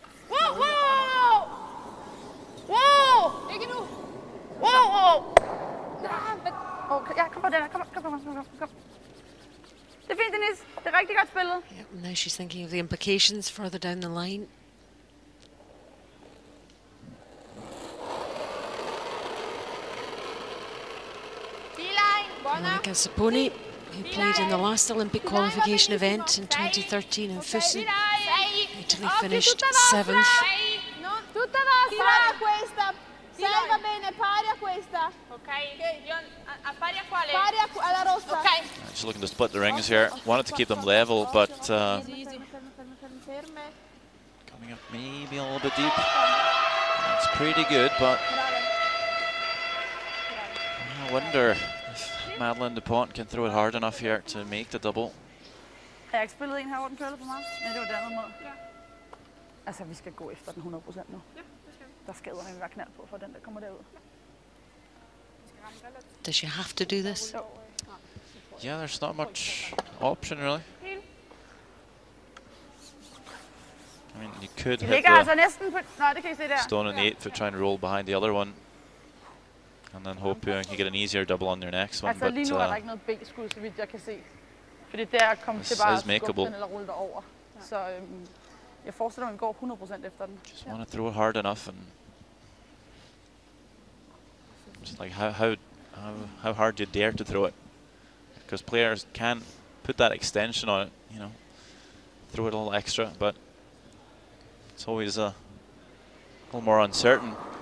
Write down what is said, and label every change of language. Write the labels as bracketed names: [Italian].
[Danish] Whoa. Ikke nu. Whoa. Okay, ja, kom på den. Kom. Det er fint, Denise. Det er rigtig godt spillet. [English] Yep, now she's thinking of the implications further down the line. Monica Saponi, who played in the last Olympic qualification event in 2013 in Pilsen. Italy finished 7th. [Italian] Tutta pari a questa. 6 va bene, pari a questa. Ok, pari a quale? Pari alla rossa. Ok. [English] Just looking to split the rings here. Wanted to keep them level, but coming up maybe a little bit deep. That's pretty good, but I wonder if Madeleine Dupont can throw it hard enough here to make the double. [Danish] Har jeg ikke spillet en her, hvor den curlede for mig? Nej, det var det andet måde. Ja. Altså, vi skal gå efter den 100% nu. Ja, det skal vi. Der skal eddermame være knald på, for den der kommer derud. [English] Does she have to do this? Yeah, there's not much option really. I mean, you could hit the stone and 8 for trying to roll behind the other one. And then hope you can get an easier double on your next one, but [Danish] lige nu er der ikke noget B-skud, så vidt jeg kan se. Fordi det er kommet til bare at skubbe den eller rulle derover. Så jeg forestiller mig, at vi går 100% efter den. [English] Just want to throw it hard enough, and just like how hard do you dare to throw it? Because players can put that extension on it, you know, throw it a little extra, but it's always a little more uncertain.